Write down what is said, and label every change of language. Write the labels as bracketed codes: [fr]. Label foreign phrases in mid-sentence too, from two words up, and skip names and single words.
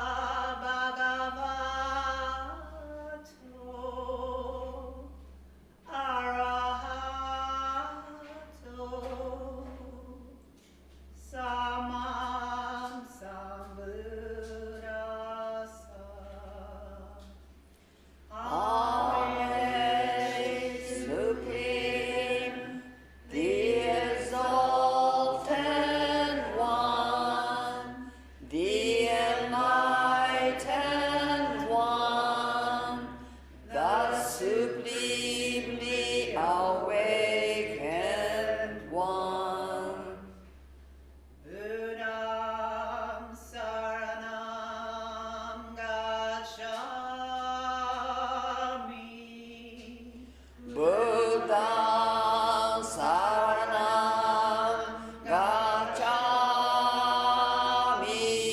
[pi] bhagavato arahato samam sambuddhassa. [en] Amen, Supreme, the exalted One, the enlightened One, the supremely awakened One. [pi] Buddham saranam gacchami. Buddha Saranam Gacchami.